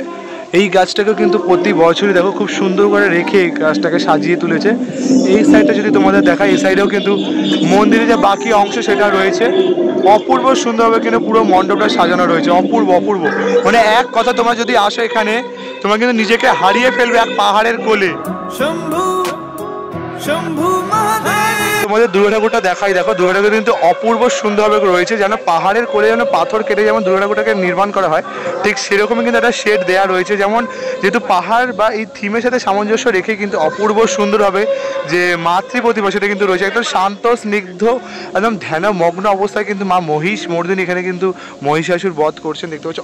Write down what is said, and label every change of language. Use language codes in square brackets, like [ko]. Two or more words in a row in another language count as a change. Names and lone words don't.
[bn] এই গাছটাকেও কিন্তু প্রতি বছরই দেখো খুব সুন্দর করে রেখে এই গাছটাকে সাজিয়ে তুলেছে। এই সাইডটা যদি তোমাদের দেখায় এই সাইডেও কিন্তু মন্দিরের যে বাকি অংশ সেটা রয়েছে, অপূর্ব সুন্দরভাবে কিন্তু পুরো মণ্ডপটা সাজানো রয়েছে, অপূর্ব অপূর্ব। মানে এক কথা তোমরা যদি আসো এখানে তোমরা কিন্তু নিজেকে হারিয়ে ফেলবে এক পাহাড়ের কোলে। [hi] शम्भु शम्भु महादेव। [bn] তোমাদের দুর্গা ঠাকুরটা দেখাই, দেখো দুর্গা ঠাকুর কিন্তু অপূর্ব সুন্দরভাবে রয়েছে, যেন পাহাড়ের কোলে যেন পাথর কেটে যেমন দুর্গা ঠাকুরটাকে নির্মাণ করা হয় ঠিক সেরকমই কিন্তু একটা শেড দেওয়া রয়েছে। যেমন যেহেতু পাহাড় বা এই থিমের সাথে সামঞ্জস্য রেখে কিন্তু অপূর্ব সুন্দরভাবে যে মাতৃ প্রতিমা সেটা কিন্তু রয়েছে, একদম শান্ত স্নিগ্ধ একদম ধ্যানমগ্ন অবস্থায় কিন্তু মা মহিষ মর্দিনী এখানে কিন্তু মহিষাসুর বধ করছেন দেখতে পাচ্ছি।